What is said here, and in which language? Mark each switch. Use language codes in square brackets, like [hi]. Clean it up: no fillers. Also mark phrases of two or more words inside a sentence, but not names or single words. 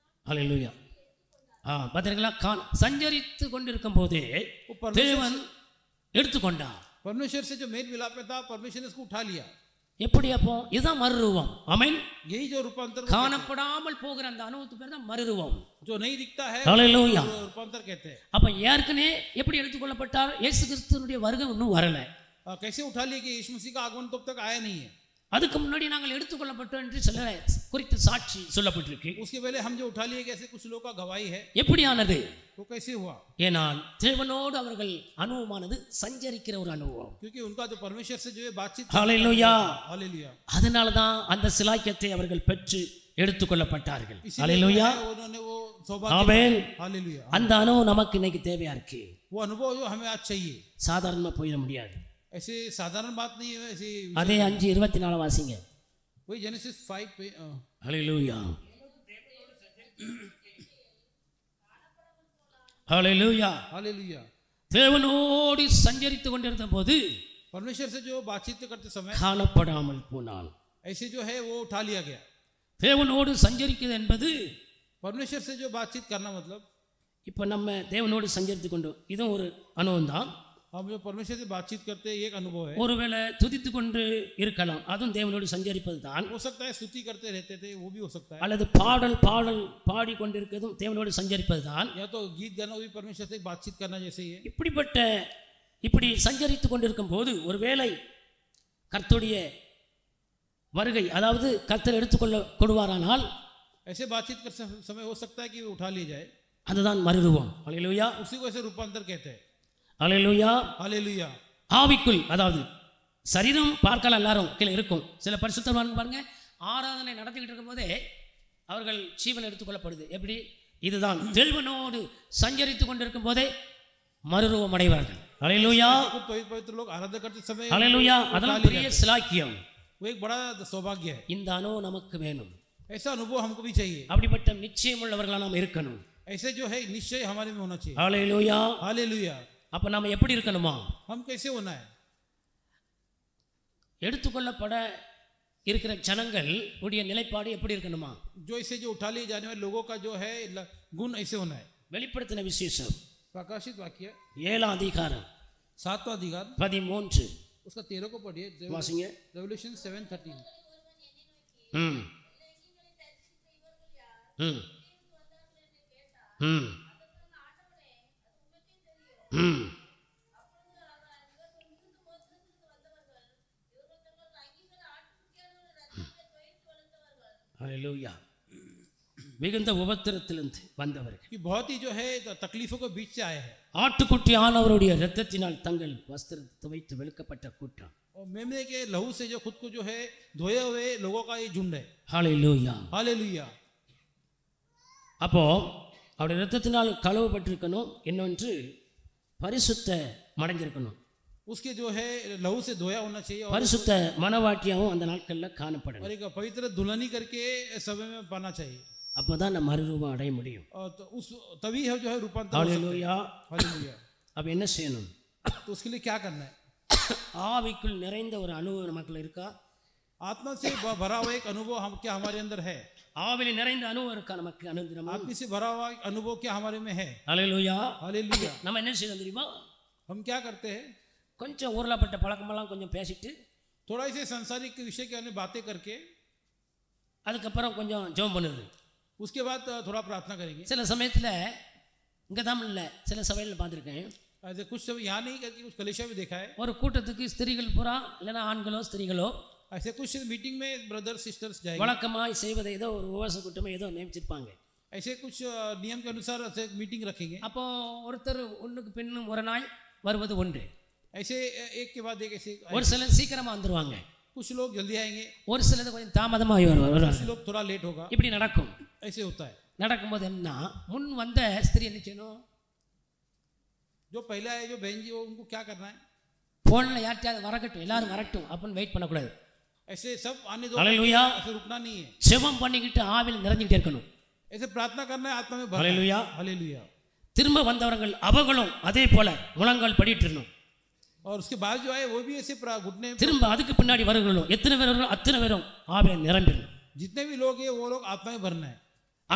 [ta] ஹல்லேலூயா. பார்த்தீங்களா, சஞ்சரித்து கொண்டிருக்கும் போதே தேவன் எடுத்துக்கொண்டார். [hi] परमेश्वर से जो मेल मिलाप में था, परमेश्वर ने उसको उठा लिया. [ta] எப்படி அப்போ? இதுதான் மறுரூபம். ஆமென். [hi] यही जो रूपांतर [ta] காணப்படாமல் போகிற அந்த அனுபவத்து பேர் தான் மறுரூபம். [hi] जो नहीं दिखता है [ta] ஹல்லேலூயா. [hi] रूपांतर कहते हैं. [ta] அப்ப ஏற்கனவே எப்படி எடுத்துக்கொள்ளப்பட்டார்? இயேசு கிறிஸ்துவினுடைய வருகை இன்னும் வரல. [hi] कैसे उठा लिया कि यीशु मसीह का आगमन तब तक आया नहीं है. [ta] அதுக்கு முன்னாடி நாங்கள் எடுத்துக்கொள்ளப்பட்டோம் என்று சில குறித்து சாட்சி சொல்லப்பட்டிருக்கு. [hi] उसके पहले हम जो उठा लिए, कैसे कुछ लोगों का गवाही है. [ta] எப்படியானது? [hi] वो कैसे हुआ? [ta] ஏனால் தேவனோடு அவர்கள் அனுபவமானது சஞ்சரிக்கிற ஒரு அனுபவம். [hi] क्योंकि उनका जो परमेश्वर से जो है बातचीत. [ta] ஹல்லேலூயா. [hi] हालेलुया. [ta] அதனால தான் அந்த சிலாக்கியத்தை அவர்கள் பெற்று எடுத்துக்கொள்ளப்பட்டார்கள். ஹல்லேலூயா. [hi] उन्होंने वो सौभाग्य. [ta] ஆமென். [hi] हालेलुया. [ta] அந்த அனுபவம் நமக்கு இன்னைக்கு தேவையா இருக்கு. [hi] वो अनुभव जो हमें आज चाहिए. [ta] சாதாரணமா போயிட முடியாது. [hi] ऐसे साधारण बात नहीं है. ऐसे [ta] அதே 5:24 வாசிங்க. [hi] वही जेनेसिस 5 पे. [ta] ஹல்லேலூயா. ஹல்லேலூயா. [hi] हालेलुया. [ta] தேவனோடு சஞ்சரித்து கொண்டிருந்த போது [hi] परमेश्वर से जो बातचीत करते समय [ta] காணப்படாமல் போனான். [hi] ऐसे जो है वो उठा लिया गया. [ta] தேவனோடு சஞ்சரிக்கிறது என்பது [hi] परमेश्वर से जो बातचीत करना मतलब, [ta] இப்போ நம்ம தேவனோடு சஞ்சரித்து கொண்டு இதுவும் ஒரு அனுபவம் தான். [hi] हम जो परमेश्वर से बातचीत करते हैं, एक अनुभव है. [ta] ஒருவேளை துதித்து கொண்டு இருக்கலாம், அதுவும் தேவனோடு சஞ்சரிப்பது தான். [hi] हो सकता है स्तुति करते रहते थे, वो भी हो सकता है. [ta] அல்லது பாடல் பாடி கொண்டிருக்கிறதும் தேவனோடு சஞ்சரிப்பது தான். [hi] या तो गीत गाना भी परमेश्वर से बातचीत करना जैसे ही है. [ta] இப்படி சஞ்சரித்து கொண்டிருக்கும் போது ஒருவேளை கர்த்தருடைய வருகை, அதாவது கர்த்தர் எடுத்துக்கொள்ள கொடுவாரானால் [hi] ऐसे बातचीत कर समय हो सकता है कि उठा लिया जाए. [ta] அதுதான் மறுரூபம். ஹல்லேலூயா. [hi] उसी को ऐसे रूपांतर कहते हैं. [ta] ஹல்லேலூயா. [hi] हालेलुया. [ta] ஆவிக்குள், அதாவது சரீரம் பார்க்கலாம் எல்லாரும் கீழே இருக்கும். சில பரிசுத்தவான்கள் பாருங்க, ஆராதனை நடத்திக்கிட்டு இருக்கும் போதே அவர்கள் ஜீவன் எடுத்துக்கொள்ளப்படுது. எப்படி? இதுதான் தேவனோடு சஞ்சரித்து கொண்டிருக்கும் போதே மறுரூபம் அடைவார்கள். ஹல்லேலூயா. [hi] पवित्र लोग आराधना करते समय. [ta] ஹல்லேலூயா. அதெல்லாம் பெரிய சிலாக்கியம். [hi] वो एक बड़ा सौभाग्य है. [ta] இந்த அனுபவம் நமக்கு வேணும். [hi] ऐसा अनुभव हमको भी चाहिए. [ta] அப்படிப்பட்ட நிச்சயம் உள்ளவர்களாக நாம் இருக்கணும். [hi] ऐसे जो है निश्चय हमारे में होना चाहिए. [ta] ஹல்லேலூயா. [hi] हालेलुया. [ta] அப்ப நாம எப்படி இருக்கணுமா? [hi] हम कैसे होना है? [ta] எடுத்துக்கொள்ளப்பட இருக்கிற ஜனங்கள் உடைய நிலைப்பாடு எப்படி இருக்கணுமா? [hi] जो इसे जो उठा लिए जाने वाले लोगों का जो है गुण ऐसे होना है. [ta] வெளிப்படுத்தின விசேஷம் [hi] प्रकाशित वाक्य [ta] 7 அதிகாரம் [hi] 7वां अधिकार [ta] 13 [hi] उसका 13 को पढ़िए. [ta] வாசிங்க. [hi] रेवल्यूशन 7:13. [ta] ம் ம் ம் ம் ஹல்லேலூயா. மிகுந்த உபத்திரத்திலிருந்து வந்தவர்கள், [hi] कि बहुत ही जो है तकलीफों के बीच से आए हैं. [ta] ஆட்டுக்குட்டி ஆனவருடைய இரத்தத்தினால் தங்கள் வஸ்திரத்தை துவைத்து வெளுக்கப்பட்ட கூட்டம். [hi] और मेमने के लहू से जो खुद को जो है धोए हुए लोगों का ये झुंड है. [ta] ஹல்லேலூயா. [hi] हालेलुया. [ta] அப்போ அவருடைய இரத்தத்தினால் கழுவப்பட்டிருக்கணும், இன்னொன்று பரிசுத்த மடைஞ்சிருக்கணும். [hi] उसके जो है लहू से धोया होना चाहिए. और [ta] பரிசுத்த மனவாட்டியாகவும் அந்த நாட்களில் காணப்படணும். [hi] एक पवित्र दुल्हनी करके समय में पाना चाहिए. [ta] அப்போதான் நம்ம மறுரூபம் அடைய முடியும். [hi] और तो उस तभी है जो है रूपांतर. [ta] ஹல்லேலூயா. [hi] हालेलुया. [ta] அப்போ என்ன செய்யணும்? [hi] तो उसके लिए क्या करना है? [ta] ஆவிக்குள் நிறைந்த ஒரு அனுபவம் நமக்குள்ள இருக்கா? [hi] आत्मा से भरा हुआ एक अनुभव हम क्या हमारे अंदर है? [ta] ஆவியில் நிறைந்த அனுபவம் இருக்கா நமக்கு? அனுதினமும் [hi] आत्मा से भरा हुआ एक अनुभव क्या हमारे में है? [ta] ஹல்லேலூயா. [hi] हालेलुया. [ta] நம்ம என்ன செய்யணும் தெரியுமா? [hi] हम क्या करते हैं? [ta] கொஞ்சம் ஊர்லப்பட்ட பழக்கமெல்லாம் கொஞ்சம் பேசிட்டு [hi] थोड़ा इसे संसारिक विषय के अन्य बातें करके [ta] அதுக்கப்புறம் கொஞ்சம் ஜெபம் பண்ணுது. [hi] उसके बाद थोड़ा प्रार्थना करेंगे. [ta] சில சமயத்தில் இங்கே தான் இல்லை, சில சபையில் பார்த்துருக்கேன். [hi] ऐसे कुछ समय यहाँ नहीं करके कुछ कलीसिया में देखा है. [ta] ஒரு கூட்டத்துக்கு ஸ்திரீகள் பூரா இல்லைன்னா ஆண்களோ ஸ்திரீகளோ [hi] ऐसे कुछ मीटिंग में [en] brother sisters [hi] जाएंगे. [ta] வழக்கமாய் செய்வதை ஏதோ ஒரு உபவாச கூட்டமே ஏதோ நியமிச்சிருப்பாங்க. [hi] ऐसे कुछ नियम के अनुसार ऐसे मीटिंग रखेंगे. [ta] அப்போ ஒருத்தர் ஒன்றுக்கு பின்னும் ஒரு நாள் வருவது உண்டு. [hi] ऐसे एक के बाद एक ऐसे [ta] ஒரு சிலர் சீக்கிரமாக வந்துடுவாங்க, [hi] कुछ लोग जल्दी आएंगे, [ta] ஒரு சிலது கொஞ்சம் தாமதமாக வருவாங்க. [hi] कुछ लोग थोड़ा लेट होगा. [ta] இப்படி நடக்கும். [hi] ऐसे होता है. [ta] நடக்கும்போது என்ன, முன் வந்த ஸ்திரீ என்ன செய்யணும்? [hi] जो पहले आए जो बहन जी वो उनको क्या करना है? [ta] போனில் யார்ட்டையாவது வரக்கட்டும், எல்லாரும் வரட்டும் அப்படின்னு வெயிட் பண்ணக்கூடாது. [hi] ऐसे सब आने दो. [ta] ஹல்லேலூயா. [hi] ऐसे रुकना नहीं है. [ta] செபம் பண்ணிக்கிட்டு ஆவியில் நிறைஞ்சிக்கிட்டே இருக்கணும். [hi] ऐसे प्रार्थना करना है, आत्मा में भरना है. [ta] ஹல்லேலூயா. [hi] हालेलुया. [ta] திரும்ப வந்தவர்கள் அவர்களும் அதே போல முழங்கால் படிட்டு இருக்கணும். [hi] और उसके बाद जो आए वो भी ऐसे घुटने. [ta] திரும்ப அதுக்கு பின்னாடி வருகிறோம், எத்தனை பேர் வருகிறோம் அத்தனை பேரும் ஆவியில் நிரம்பிடணும். [hi] जितने भी लोग हैं वो लोग आत्मा में भरना है.